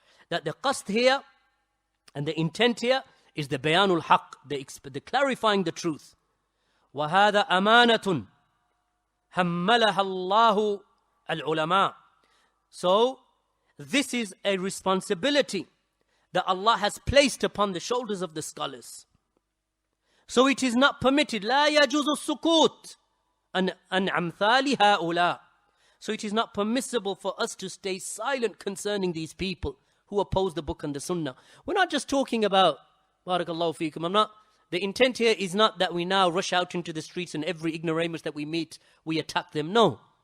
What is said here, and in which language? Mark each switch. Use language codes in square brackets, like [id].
[en] That the qasd here and the intent here is the bayanul haqq, the clarifying the truth. [ar] وَهَذَا أَمَانَةٌ حَمَّلَهَا اللَّهُ الْعُلَمَاء. [en] So, this is a responsibility that Allah has placed upon the shoulders of the scholars. So it is not permitted. [ar] لا يجوز السكوت عن أمثال هؤلاء. [en] So it is not permissible for us to stay silent concerning these people who oppose the book and the sunnah. We're not just talking about, barakallahu feekum, the intent here is not that we now rush out into the streets and every ignoramus that we meet, we attack them. No.